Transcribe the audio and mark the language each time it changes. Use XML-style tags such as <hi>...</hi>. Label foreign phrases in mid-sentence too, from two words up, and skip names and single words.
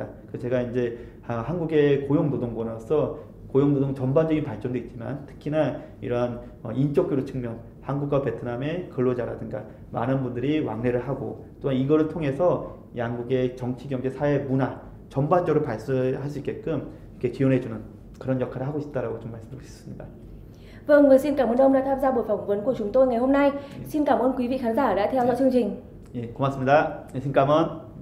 <ko>그래서 제가 이제 한국의 고용노동부로서 고용노동 전반적인 발전도 있지만 특히나 이러한 인적교류 측면 한국과 베트남의 근로자라든가 많은 분들이 왕래를 하고 또한 이거를 통해서 양국의 정치, 경제, 사회, 문화 전반적으로 발전할 수 있게끔 이렇게 지원해주는 그런 역할을 하고 싶다라고 좀 말씀드리고 싶습니다.</ko> <vi>Vâng, và xin cảm ơn ông đã tham gia buổi phỏng vấn của chúng tôi ngày hôm nay. Xin cảm ơn quý vị khán giả đã theo dõi chương trình.</vi> <ko>예, 고맙습니다. 네,</ko> <vi>xin cảm ơn.</vi>